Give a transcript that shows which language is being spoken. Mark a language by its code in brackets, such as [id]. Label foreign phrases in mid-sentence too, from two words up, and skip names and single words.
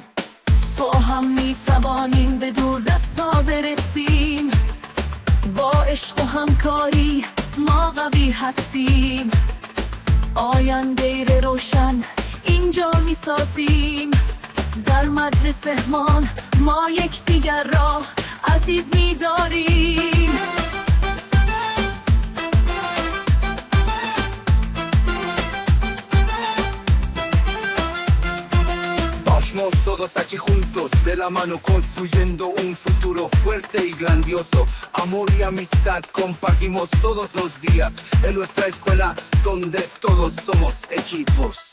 [fa] با هم میتوانیم به دور دستا برسیم، با عشق و همکاری ما قوی هستیم. آینده روشن اینجا میسازیم، در مدرسه ما یکدیگر را عزیز می‌داریم. [es] Vamos todos aquí juntos, de la mano construyendo un futuro fuerte y grandioso. Amor y amistad compartimos todos los días en nuestra escuela, donde todos somos equipos.